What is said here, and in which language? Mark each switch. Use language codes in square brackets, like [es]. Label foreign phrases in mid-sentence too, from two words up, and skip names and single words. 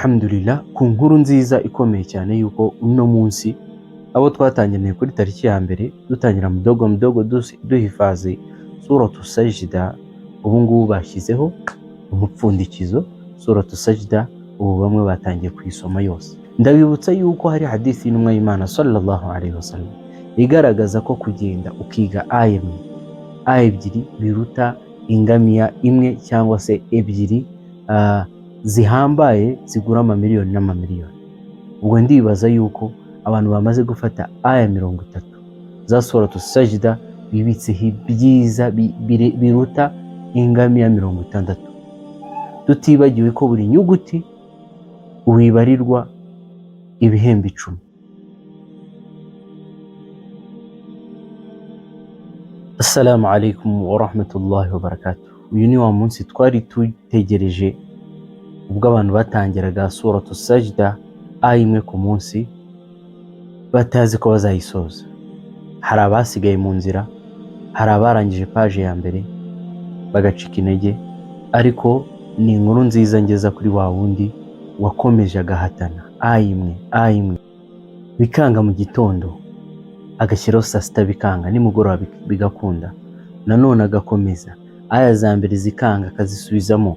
[rw] Alhamdulillah, ku nkuru nziza ikomeye cyane yuko uno munsi abo twatangiranye kuri tariki ya mbere dutangira [sw] mdogo mdogo [rw] duhifazi suratu sajida, ubu ngubu bashyizeho umupfundikizo suratu sajida, ubu bamwe batangiye kuyisoma yose. Ndabibutsa yuko hari hadithi y'intumwa y'Imana [ar] صلى الله عليه وسلم [rw] igaragaza ko kugenda ukiga aya ebyiri biruta ingamiya imwe cyangwa se ebyiri zihambaye zigura amamiliyoni n'amamiliyoni. Ubwo ndibaza yuko abantu bamaze gufata aya 30 za suratu sajida bibitseho ibyiza biruta ingamiya 60, tutibagiwe ko buri nyuguti wibarirwa ibihembo 10. [ar] السلام عليكم ورحمة الله وبركاته. [rw] Uyu ni wa munsi twari tutegereje ubwo abantu batangiraga suratu sajida aya imwe ku munsi batazi ko bazayisoza. Hari abasigaye mu nzira, hari abarangije paje ya mbere bagacika intege, ariko ni inkuru nziza ngeza kuri wa wundi wakomeje agahatana aya imwe bikanga mu gitondo, agashyiraho saa sita bikanga, nimugoroba bigakunda, nanone agakomeza aya za mbere zikanga akazisubizamo.